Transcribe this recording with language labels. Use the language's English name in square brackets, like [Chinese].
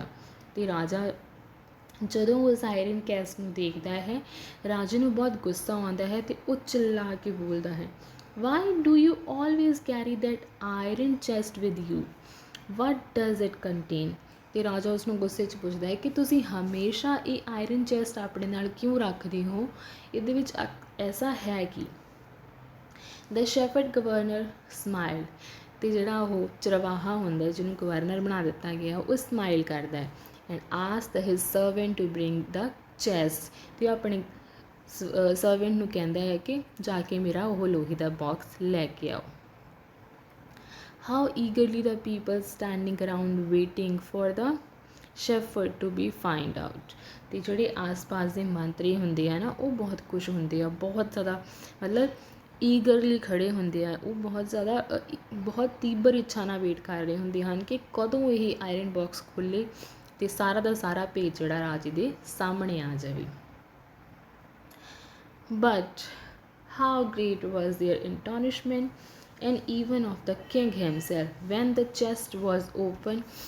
[Punjabi] ਅਤੇ ਰਾਜਾ ਜਦੋਂ ਉਸ ਆਇਰਨ ਕੈਸਟ ਨੂੰ ਦੇਖਦਾ ਹੈ ਰਾਜੇ ਨੂੰ ਬਹੁਤ ਗੁੱਸਾ ਆਉਂਦਾ ਹੈ ਅਤੇ ਉਹ ਚਿੱਲਾ ਕੇ ਬੋਲਦਾ ਹੈ, [English] Why do you always carry that iron chest with you, what does it contain. [Punjabi] ਅਤੇ ਰਾਜਾ ਉਸਨੂੰ ਗੁੱਸੇ 'ਚ ਪੁੱਛਦਾ ਹੈ ਕਿ ਤੁਸੀਂ ਹਮੇਸ਼ਾ ਇਹ ਆਇਰਨ ਚੈਸਟ ਆਪਣੇ ਨਾਲ ਕਿਉਂ ਰੱਖਦੇ ਹੋ, ਇਹਦੇ ਵਿੱਚ ਐਸਾ ਹੈ ਕੀ। [English] The shepherd governor smiled. [Punjabi] ਅਤੇ ਜਿਹੜਾ ਉਹ ਚਰਵਾਹਾ ਹੁੰਦਾ ਜਿਹਨੂੰ ਗਵਰਨਰ ਬਣਾ ਦਿੱਤਾ ਗਿਆ ਉਹ ਸਮਾਈਲ ਕਰਦਾ ਹੈ [English] and asked his servant to bring the chest. [Punjabi] ਅਤੇ ਆਪਣੇ ਸਰਵੈਂਟ ਨੂੰ ਕਹਿੰਦਾ ਹੈ ਕਿ ਜਾ ਕੇ ਮੇਰਾ ਉਹ ਲੋਹੇ ਦਾ ਬਾਕਸ ਲੈ ਕੇ ਆਓ। [English] How eagerly the people standing around waiting for the shepherd to be find out. [Punjabi] ਅਤੇ ਜਿਹੜੇ ਆਸ-ਪਾਸ ਦੇ ਮੰਤਰੀ ਹੁੰਦੇ ਆ ਨਾ ਉਹ ਬਹੁਤ ਖੁਸ਼ ਹੁੰਦੇ ਆ, ਬਹੁਤ ਜ਼ਿਆਦਾ ਮਤਲਬ ਈਗਰਲੀ ਖੜ੍ਹੇ ਹੁੰਦੇ ਆ, ਉਹ ਬਹੁਤ ਤੀਬਰ ਇੱਛਾ ਨਾਲ ਵੇਟ ਕਰ ਰਹੇ ਹੁੰਦੇ ਹਨ ਕਿ ਕਦੋਂ ਇਹ ਆਇਰਨ ਬਾਕਸ ਖੁੱਲ੍ਹੇ ਅਤੇ ਸਾਰਾ ਦਾ ਸਾਰਾ ਭੇਤ ਜਿਹੜਾ ਰਾਜੇ ਦੇ ਸਾਹਮਣੇ ਆ ਜਾਵੇ। [English] But how great was their astonishment and even of the king himself when the chest was opened.